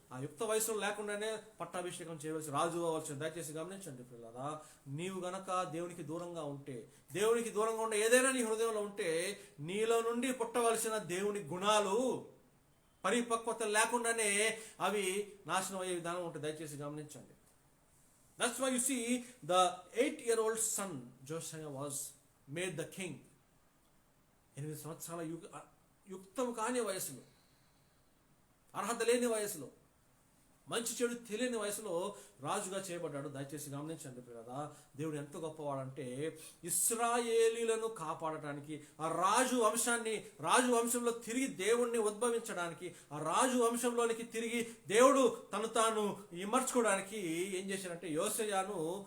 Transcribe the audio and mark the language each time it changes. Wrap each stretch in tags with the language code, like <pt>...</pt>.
<te>ఆ యుక్త వయసులో లేకుండానే పట్టాభిషేకం చేయవలసి, రాజు అవ్వాల్సింది. దయచేసి గమనించండి పిల్లరా, నీవు గనక దేవునికి దూరంగా ఉంటే, దేవునికి దూరంగా ఉండే ఏదైనా నీ హృదయంలో ఉంటే, నీలో నుండి పుట్టవలసిన దేవుని గుణాలు పరిపక్వత లేకుండానే అవి నాశనం అయ్యే విధానం ఉంటుంది. దయచేసి గమనించండి.</te> <en>That's why you see the 8-year-old son Josiah was made the king.</en> <te>8 సంవత్సరాల యుక్తం కాని వయసులో, అర్హత లేని వయసులో, మంచి చెడు తెలియని వయసులో రాజుగా చేయబడ్డాడు. దయచేసి గమనించండి కదా, దేవుడు ఎంత గొప్పవాడంటే ఇశ్రాయేలీలను కాపాడటానికి, ఆ రాజు వంశంలో తిరిగి దేవుణ్ణి ఉద్భవించడానికి, ఆ రాజు వంశంలోనికి తిరిగి దేవుడు తాను ఇమర్చుకోవడానికి ఏం చేశాడంటే, యోషయను,</te>